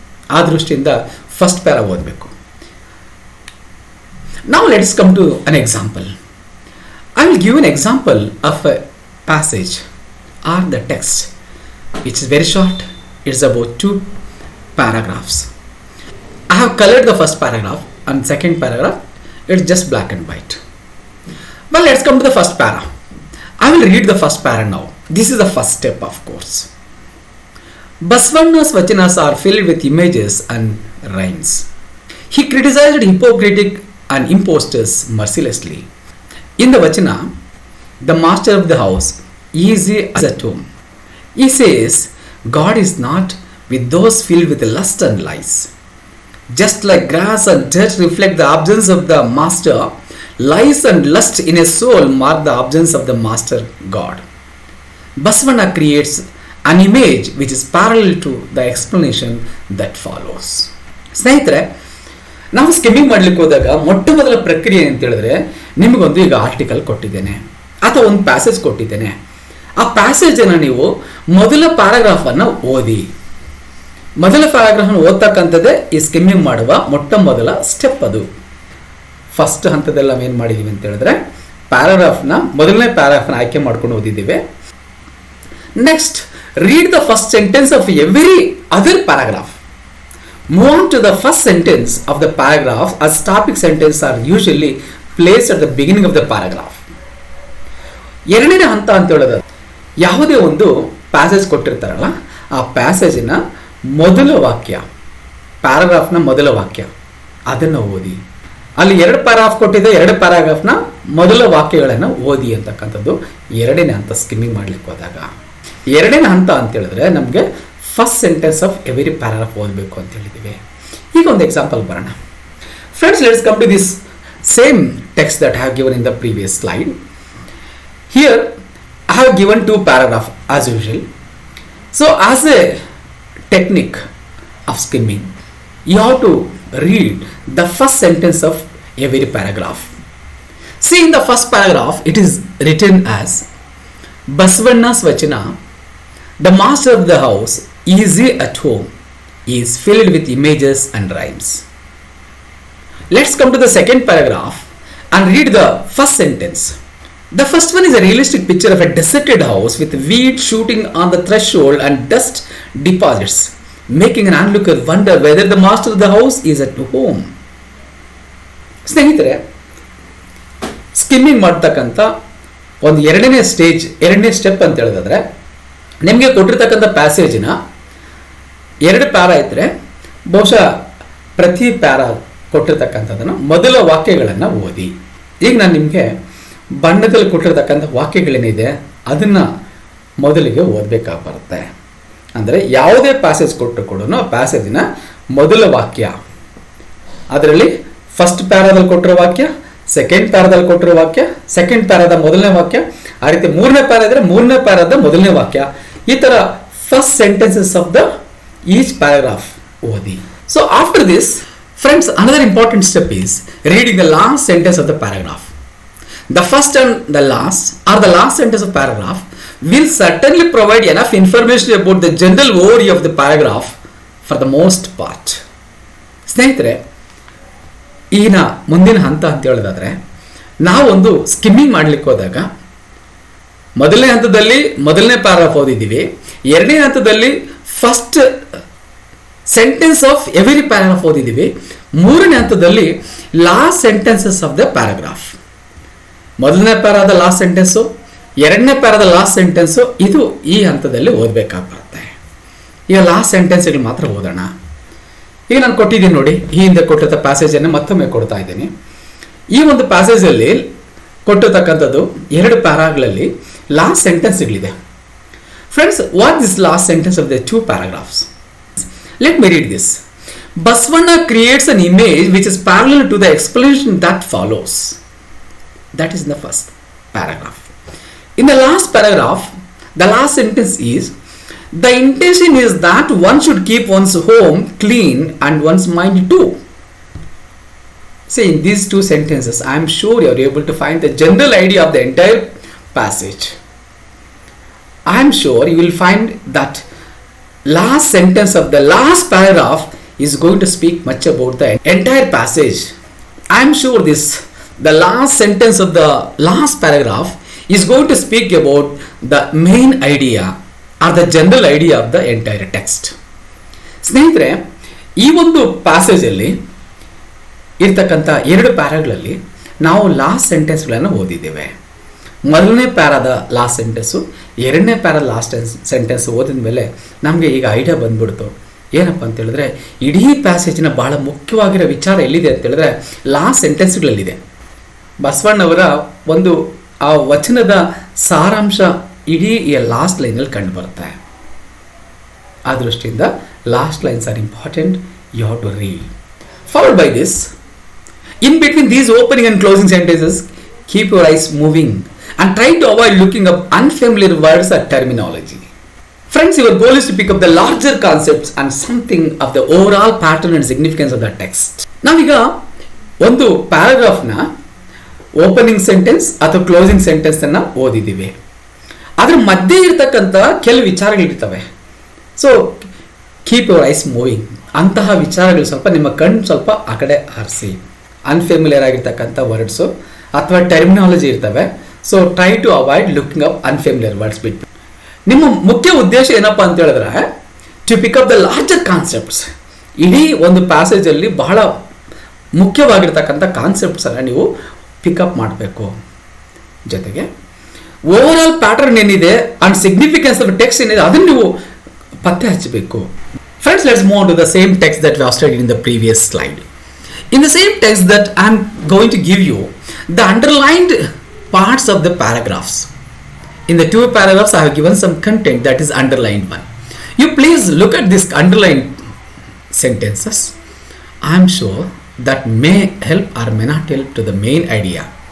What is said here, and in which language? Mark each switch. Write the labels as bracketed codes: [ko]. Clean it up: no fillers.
[kn] ಆ ದೃಷ್ಟಿಯಿಂದ first para ಓದಬೇಕು. ನಾವು [en] Let's come to an example. I will give an example of a passage or the text which is very short. It's about 2 paragraphs. I have colored the first paragraph and second paragraph it's just black and white. Well, let's come to the first para. I will read the first para now. This is the first step, of course. Basvanna's vachanas are filled with images and rhymes. He criticized hypocritic and impostors mercilessly. In the vachana, the master of the house is at home. He says, God is not with those filled with lust and lies. Just like grass and dirt reflect the absence of the master, lies and lust in a soul mark the absence of the master God. Basavana creates an image which is parallel to the explanation that follows. [kn] ಸ್ನೇಹಿತರೆ, ನಾವು skimming ಮಾಡ್ಲಿಕ್ಕೆ ಹೋದಾಗ ಮೊಟ್ಟ ಮೊದಲ ಪ್ರಕ್ರಿಯೆ ಅಂತ ಹೇಳಿದ್ರೆ, ನಿಮಗೊಂದು ಈಗ ಆರ್ಟಿಕಲ್ ಕೊಟ್ಟಿದ್ದೇನೆ ಅಥವಾ ಒಂದು ಪ್ಯಾಸೇಜ್ ಕೊಟ್ಟಿದ್ದೇನೆ. ಆ ಪ್ಯಾಸೇಜನ್ನು ನೀವು ಮೊದಲ ಪ್ಯಾರಾಗ್ರಾಫನ್ನು ಓದಿ. ಮೊದಲ ಪ್ಯಾರಾಗ್ರಾಫನ್ನು ಓದ್ತಕ್ಕಂಥದ್ದೇ ಈ ಸ್ಕಿಮ್ಮಿಂಗ್ ಮಾಡುವ ಮೊಟ್ಟ ಮೊದಲ ಸ್ಟೆಪ್. ಅದು ಫಸ್ಟ್ ಹಂತದಲ್ಲಿ ನಾವೇನು ಮಾಡಿದ್ದೀವಿ ಅಂತ ಹೇಳಿದ್ರೆ, ಮೊದಲನೇ ಪ್ಯಾರಾಗ್ರಾಫ್ನ ಆಯ್ಕೆ ಮಾಡ್ಕೊಂಡು ಓದಿದ್ದೀವಿ. [en] Next, read the first sentence of every other paragraph. Move on to the first sentence of the paragraph as topic sentence are usually placed at the beginning of the paragraph. [kn] ಎರಡನೇ ಹಂತ ಅಂತ ಹೇಳೋದು, ಯಾವುದೇ ಒಂದು ಪ್ಯಾಸೇಜ್ ಕೊಟ್ಟಿರ್ತಾರಲ್ಲ, ಆ ಪ್ಯಾಸೇಜಿನ ಮೊದಲ ವಾಕ್ಯ, ಪ್ಯಾರಾಗ್ರಾಫ್ನ ಮೊದಲ ವಾಕ್ಯ ಅದನ್ನು ಓದಿ. ಅಲ್ಲಿ 2 ಪ್ಯಾರಾಗ್ರಾಫ್ ಕೊಟ್ಟಿದೆ, 2 ಪ್ಯಾರಾಗ್ರಾಫ್ನ ಮೊದಲ ವಾಕ್ಯಗಳನ್ನು ಓದಿ ಅಂತಕ್ಕಂಥದ್ದು ಎರಡನೇ ಹಂತ ಸ್ಕಿಮ್ಮಿಂಗ್ ಮಾಡ್ಲಿಕ್ಕೆ ಹೋದಾಗ. ಎರಡನೇ ಹಂತ ಅಂತ ಹೇಳಿದ್ರೆ ನಮಗೆ [en] first sentence of every paragraph [kn] ಓದಬೇಕು ಅಂತ ಹೇಳಿದ್ದೀವಿ. ಈಗ ಒಂದು ಎಕ್ಸಾಂಪಲ್ ಬರೋಣ. [en] Friends, let's come to this same text that I have given in the previous slide. Here I have given 2 paragraphs as usual. So as a technique of skimming, you have to read the first sentence of every paragraph. See, in the first paragraph it is written as Basavanna's vachana, the master of the house is at home, is filled with images and rhymes. Let's come to the second paragraph and read the first sentence. The first one is a realistic picture of a deserted house with weeds shooting on the threshold and dust deposits, making an onlooker wonder whether the master of the house is at home. [kn] ಸ್ನೇಹಿತರೆ, skimming ಮಾಡ್ತಕ್ಕಂಥ ಒಂದು ಎರಡನೇ step ಅಂತ ಹೇಳಿದ್ರೆ, ನಿಮಗೆ ಕೊಟ್ಟಿರ್ತಕ್ಕಂಥ ಪ್ಯಾಸೇಜಿನ 2 para ಇದ್ದರೆ ಬಹುಶಃ ಪ್ರತಿ ಪ್ಯಾರಾ ಕೊಟ್ಟಿರ್ತಕ್ಕಂಥದ್ದನ್ನು ಮೊದಲ ವಾಕ್ಯಗಳನ್ನು ಓದಿ. ಈಗ ನಾನು ನಿಮಗೆ ಬಣ್ಣದಲ್ಲಿ ಕೊಟ್ಟಿರ್ತಕ್ಕಂಥ ವಾಕ್ಯಗಳೇನಿದೆ ಅದನ್ನು ಮೊದಲಿಗೆ ಓದಬೇಕಾಗಿ ಬರುತ್ತೆ. ಅಂದರೆ ಯಾವುದೇ ಪ್ಯಾಸೇಜ್ ಕೊಟ್ಟರು ಕೂಡ ಆ ಪ್ಯಾಸೇಜಿನ ಮೊದಲ ವಾಕ್ಯ, ಅದರಲ್ಲಿ ಫಸ್ಟ್ ಪ್ಯಾರಾದಲ್ಲಿ ಕೊಟ್ಟಿರೋ ವಾಕ್ಯ, ಸೆಕೆಂಡ್ ಪ್ಯಾರಾದಲ್ಲಿ ಕೊಟ್ಟಿರೋ ವಾಕ್ಯ, ಸೆಕೆಂಡ್ ಪ್ಯಾರಾದ ಮೊದಲನೇ ವಾಕ್ಯ, ಆ ರೀತಿ 3ನೇ ಪ್ಯಾರಾ ಇದ್ದರೆ 3ನೇ ಪ್ಯಾರಾದ ಮೊದಲನೇ ವಾಕ್ಯ, ಈ ಥರ [en] first sentences of the each paragraph [kn] ಓದಿ. [en] So after this, friends, another important step is reading the last sentence of the paragraph. The first and the last, or the last sentence of paragraph, will certainly provide enough information about the general overview of the paragraph for the most part. [kn] ಸ್ನೇಹಿತರೆ, ಈಗಿನ ಮುಂದಿನ ಹಂತ ಅಂತ ಹೇಳೋದಾದರೆ, ನಾವೊಂದು skimming ಮಾಡಲಿಕ್ಕೆ ಹೋದಾಗ ಮೊದಲನೇ ಹಂತದಲ್ಲಿ ಮೊದಲನೇ ಪ್ಯಾರಾಗ್ರಾಫ್ ಓದಿದ್ದೀವಿ, ಎರಡನೇ ಹಂತದಲ್ಲಿ [en] first sentence of every paragraph [kn] ಓದಿದ್ದೀವಿ, ಮೂರನೇ ಹಂತದಲ್ಲಿ [en] Last sentences of the paragraph. [kn] ಮೊದಲನೇ ಪ್ಯಾರಾದ ಲಾಸ್ಟ್ ಸೆಂಟೆನ್ಸು, ಎರಡನೇ ಪ್ಯಾರಾದ ಲಾಸ್ಟ್ ಸೆಂಟೆನ್ಸು, ಇದು ಈ ಹಂತದಲ್ಲಿ ಓದಬೇಕಾಗಿ ಬರುತ್ತೆ. ಈಗ ಲಾಸ್ಟ್ ಸೆಂಟೆನ್ಸ್ಗಳು ಮಾತ್ರ ಓದೋಣ. ಈಗ ನಾನು ಕೊಟ್ಟಿದ್ದೀನಿ ನೋಡಿ, ಈ ಹಿಂದೆ ಕೊಟ್ಟಿದ್ದ ಪ್ಯಾಸೇಜನ್ನು ಮತ್ತೊಮ್ಮೆ ಕೊಡ್ತಾ ಇದ್ದೀನಿ. ಈ ಒಂದು ಪ್ಯಾಸೇಜಲ್ಲಿ ಕೊಟ್ಟಿರ್ತಕ್ಕಂಥದ್ದು 2 ಪ್ಯಾರಾಗಳಲ್ಲಿ last ಸೆಂಟೆನ್ಸ್ಗಳಿದೆ. [en] Friends, what this last sentence of the 2 paragraphs? Let me read this. Basavana creates an image which is parallel to the explanation that follows. That is in the first paragraph. In the last paragraph, the last sentence is, the intention is that one should keep one's home clean and one's mind too. See, in these 2 sentences, I am sure you are able to find the general idea of the entire passage. I am sure you will find that last sentence of the last paragraph is going to speak much about the entire passage. I am sure the last sentence of the last paragraph is going to speak about the main idea or the general idea of the entire text. [kn] ಸ್ನೇಹಿತರೆ, ಈ ಒಂದು ಪ್ಯಾಸೇಜಲ್ಲಿ ಇರ್ತಕ್ಕಂಥ 2 ಪ್ಯಾರಾಗಳಲ್ಲಿ ನಾವು last ಸೆಂಟೆನ್ಸ್ಗಳನ್ನು ಓದಿದ್ದೇವೆ. ಮೊದಲನೇ ಪ್ಯಾರಾದ last sentence, ಎರಡನೇ ಪ್ಯಾರಾದ last sentence ಓದಿದ ಮೇಲೆ ನಮಗೆ ಈಗ ಐಡಿಯಾ ಬಂದ್ಬಿಡ್ತು. ಏನಪ್ಪ ಅಂತ ಹೇಳಿದ್ರೆ, ಇಡೀ ಪ್ಯಾಸೇಜಿನ ಭಾಳ ಮುಖ್ಯವಾಗಿರೋ ವಿಚಾರ ಎಲ್ಲಿದೆ ಅಂತ ಹೇಳಿದ್ರೆ ಲಾಸ್ಟ್ ಸೆಂಟೆನ್ಸ್ಗಳಲ್ಲಿದೆ. ಬಸವಣ್ಣವರ ಒಂದು ಆ ವಚನದ ಸಾರಾಂಶ ಇಡೀ ಈ ಲಾಸ್ಟ್ ಲೈನಲ್ಲಿ ಕಂಡು ಬರುತ್ತೆ. ಆ ದೃಷ್ಟಿಯಿಂದ [en] Last lines are important, you have to read. Followed by this, in between these opening and closing sentences, keep your eyes moving and try to avoid looking up unfamiliar words or terminology. Friends, your goal is to pick up the larger concepts and something of the overall pattern and significance of the text. [kn] ನಾವೀಗ ಒಂದು ಪ್ಯಾರಾಗ್ರಾಫ್ನ opening sentence ಅಥವಾ closing ಸೆಂಟೆನ್ಸನ್ನು ಓದಿದ್ದೀವಿ. ಅದರ ಮಧ್ಯೆ ಇರ್ತಕ್ಕಂಥ ಕೆಲವು ವಿಚಾರಗಳಿರ್ತವೆ. [en] so keep your eyes moving, [kn] ಅಂತಹ ವಿಚಾರಗಳು ಸ್ವಲ್ಪ ನಿಮ್ಮ ಕಣ್ಣು ಸ್ವಲ್ಪ ಆ ಕಡೆ ಹಾರಿಸಿ. ಅನ್ಫೆಮಿಲಿಯರ್ ಆಗಿರ್ತಕ್ಕಂಥ ವರ್ಡ್ಸು ಅಥವಾ ಟರ್ಮಿನಾಲಜಿ ಇರ್ತವೆ. [en] so try to avoid looking up unfamiliar words [kn] ಬಿಟ್ಟು. ನಿಮ್ಮ ಮುಖ್ಯ ಉದ್ದೇಶ ಏನಪ್ಪ ಅಂತ ಹೇಳಿದ್ರೆ, [en] To pick up the larger concepts. [kn] ಇಡೀ ಒಂದು ಪ್ಯಾಸೇಜಲ್ಲಿ ಬಹಳ ಮುಖ್ಯವಾಗಿರ್ತಕ್ಕಂಥ ಕಾನ್ಸೆಪ್ಟ್ಸನ್ನು ನೀವು ಪಿಕಪ್ ಮಾಡಬೇಕು. ಜೊತೆಗೆ [en] overall pattern [kn] ಏನಿದೆ ಅಂಡ್ [en] significance of text [kn] ಏನಿದೆ ಅದನ್ನು ನೀವು ಪತ್ತೆ ಹಚ್ಚಬೇಕು. [en] Friends, let's move to the same text that we have studied in the previous slide. In the same text that I am going to give you, the underlined parts of the paragraphs. In the 2 paragraphs, I have given some content that is underlined one. You please look at these underlined sentences. I am sure that may help or may not help to the main idea.